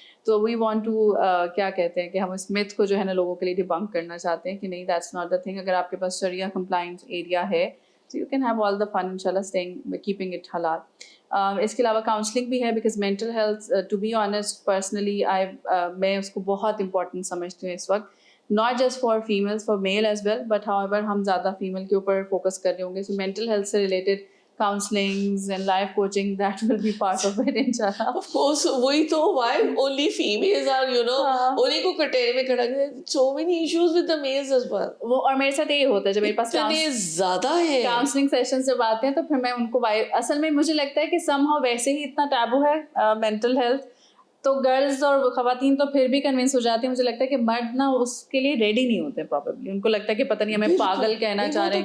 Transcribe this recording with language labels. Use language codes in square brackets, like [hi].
[ur] تو we want to کیا کہتے ہیں کہ ہم اس میتھ کو جو ہے نا لوگوں کے لیے ڈیبنک کرنا چاہتے ہیں کہ نہیں, [en] That's not the thing. [ur] اگر آپ کے پاس شریعہ کمپلائنٹ ایریا ہے [en] so you can have all the fun inshallah keeping it halal. [ur] اس کے علاوہ کاؤنسلنگ بھی ہے, because mental health to be honest personally میں اس کو بہت امپورٹنٹ سمجھتی ہوں اس وقت, [en] not just for families, for male as well, [ur] but how ever ہم زیادہ فیمیل کے اوپر فوکس کر رہے ہوں گے. سو مینٹل ہیلتھ سے related [en] counselings and life coaching, that will be part of it inshallah. Of course, [ur] وہی تو, [en] why only females are, [ur] انہیں کو کٹیرے میں کھڑا کر, [en] so many issues with the males as well. [ur] وہ اور میرے ساتھ یہ ہوتا ہے جب میرے پاس اتنے زیادہ ہے کاؤنسلنگ سیشنز جب آتے ہیں تو پھر میں ان کو اصل میں مجھے لگتا ہے کہ سم ہاؤ ویسے ہی اتنا ٹیبو ہے مینٹل ہیلتھ, تو گرلز اور خواتین تو پھر بھی کنونس ہو جاتی ہیں. مجھے لگتا ہے کہ مرد نا اس کے لیے ریڈی نہیں ہوتے پرابیبلی, ان کو لگتا ہے کہ پتہ نہیں ہمیں پاگل کہنا چاہ رہے ہیں,